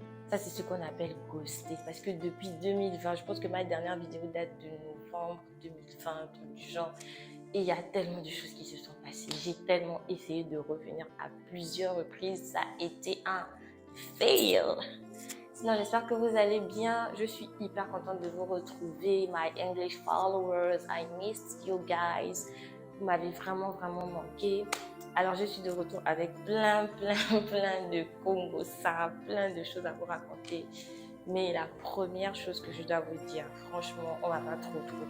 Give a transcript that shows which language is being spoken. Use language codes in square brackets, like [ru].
[fr] Ça, c'est ce qu'on appelle ghoster. Parce que depuis 2020, je pense que ma dernière vidéo date de novembre 2020, un truc du genre. Et il y a tellement de choses qui se sont passées. J'ai tellement essayé de revenir à plusieurs reprises. Ça a été un fail. Sinon, j'espère que vous allez bien. Je suis hyper contente de vous retrouver. [en] My English followers, I missed you guys. [fr] Vous m'avez vraiment manqué. Alors, je suis de retour avec plein de Congo-ça, plein de choses à vous raconter. Mais la première chose que je dois vous dire, franchement, on va pas trop.